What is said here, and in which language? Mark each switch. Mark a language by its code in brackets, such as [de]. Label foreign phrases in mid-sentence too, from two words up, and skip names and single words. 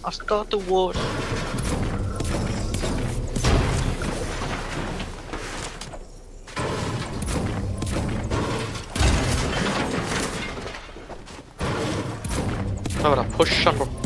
[en] got the war. [is] Það verður að pusha hann, bro.